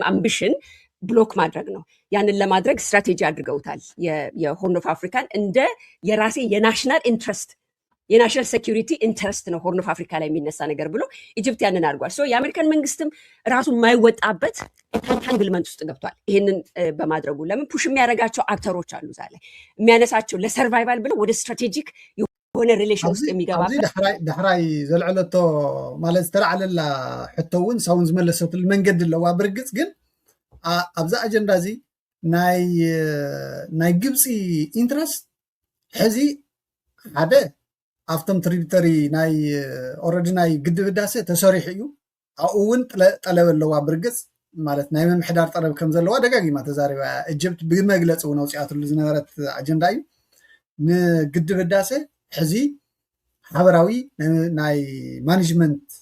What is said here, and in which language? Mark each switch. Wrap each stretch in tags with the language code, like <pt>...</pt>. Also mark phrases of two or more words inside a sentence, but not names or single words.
<en>ambition block</en> <am>ማድረግ ነው። ያንን ለማድረግ ስትራቴጂ አድርገውታል። የሆርን ኦፍ አፍሪካን እንደ የራሴ</am> <en>national interest national security interest</en> <am>ነው ሆርን ኦፍ አፍሪካ ላይ የሚነሳ ነገር ብሎ ኢጅፕት ያንን አድርጓል። የአሜሪካን መንግስትም ራሱ የማይወጣበት ኢንታንግልመንት ውስጥ ገብቷል። ይህንን በማድረጉ ለምን ፑሽ የሚያደርጋቸው አክተሮች አሉ እዛ ላይ የሚያነሳቸው ለሰርቫይቫል ብለው ወደ ስትራቴጂክ የሆነ ሪሌሽን ውስጥ የሚገባበት</am> <ti>ዳሕራይ ዘልዕለቶ ማለት ዝተለዓለላ ሕቶ እውን ሳውን ዝመለሰትሉ መንገዲ ኣለዋ። ብርግፅ ግን ኣብዛ ኣጀንዳ እዚ ናይ ግብፂ ኢንትረስት ሕዚ ሓደ ኣብቶም ትሪቢተሪ ናይ ኦልሬዲ ናይ ግድብ ህዳሴ ተሰሪሑ እዩ። ኣብኡ እውን ጠለብ ኣለዋ። ብርግፅ ማለት ናይ ምምሕዳር ጠለብ ከም ዘለዋ ደጋጊማ ተዛሪባ ኢጅፕት ብመግለፂ እውን ኣውፂኣትሉ ዝነበረት ኣጀንዳ እዩ። ንግድብ ህዳሴ ሕዚ ሓበራዊ ናይ ማኔጅመንት</ti>